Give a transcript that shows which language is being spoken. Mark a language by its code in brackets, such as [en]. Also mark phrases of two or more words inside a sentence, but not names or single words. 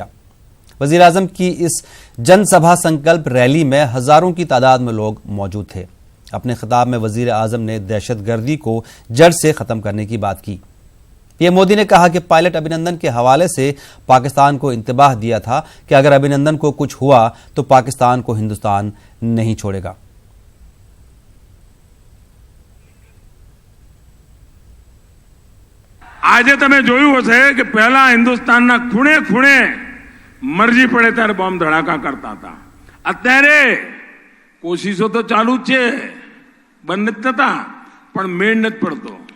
[ur] وزیر اعظم کی اس جن سبھا سنکلپ ریلی میں ہزاروں کی تعداد میں لوگ موجود تھے۔ اپنے خطاب میں وزیر اعظم نے دہشت گردی کو جڑ سے ختم کرنے کی بات کی۔ پی ایم مودی نے کہا کہ پائلٹ ابھینندن کے حوالے سے پاکستان کو انتباہ دیا تھا کہ اگر ابھینندن کو کچھ ہوا تو پاکستان کو ہندوستان نہیں چھوڑے گا۔ [gu] આજે તમે જોયું હશે કે પહેલા હિન્દુસ્તાનના ખૂણે ખૂણે મરજી પડે ત્યારે બોમ્બ ધડાકા કરતા હતા। અત્યારે કોશિશો તો ચાલુ જ છે, બંધ જ નતા, પણ મેળ નથી પડતો।